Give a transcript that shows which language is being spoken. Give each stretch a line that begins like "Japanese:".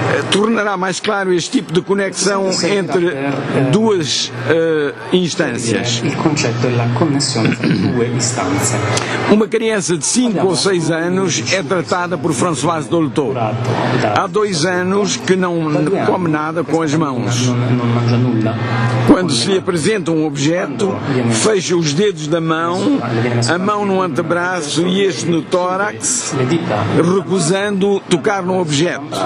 Portuguese: tornará mais claro este tipo de conexão entre duas instâncias.
Italian: Il concetto è la connessione tra due istanze.
Portuguese: Uma criança de 5 ou 6 anos é tratada por Françoise Dolto. Há 2 anos que não come nada com as mãos.
Italian: Non mangia nulla.
Portuguese: Quando se lhe apresenta um objeto, fecha os dedos da mão, a mão no antebraço e este no tórax, recusando tocar no objeto.